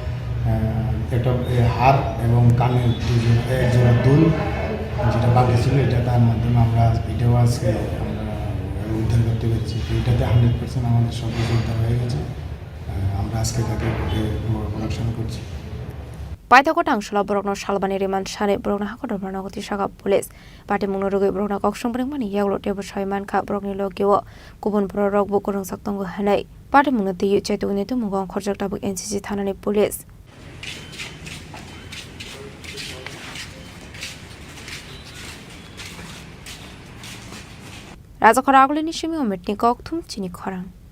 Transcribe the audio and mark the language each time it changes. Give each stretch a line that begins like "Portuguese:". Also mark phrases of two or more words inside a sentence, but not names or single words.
Bangla: হার এবং কানের এক জোড়া দুল যেটা বাকি ছিল এটা তার মাধ্যমে আমরা এটাও আজকে আমরা উদ্ধার করতে পেরেছি তো এটাতে 100% আমাদের সব কিছু উদ্ধার হয়ে গেছে আমরা আজকে তাকে প্রোডাকশন করছি
Kok Borok: Paithago tangshala borokno salbani remand sane borokno hakodor barnagoti shaka
English: police party
Kok Borok: munorugi borokno koksong mani yaglo tebo shaiman kha borokni logyo kubun borok bu korong saktongo hanai party munoti yecheto netu mugong khorjakta bu NCC thanani police Raja Khoraguli nishimi ometni kokthum Chini Khorang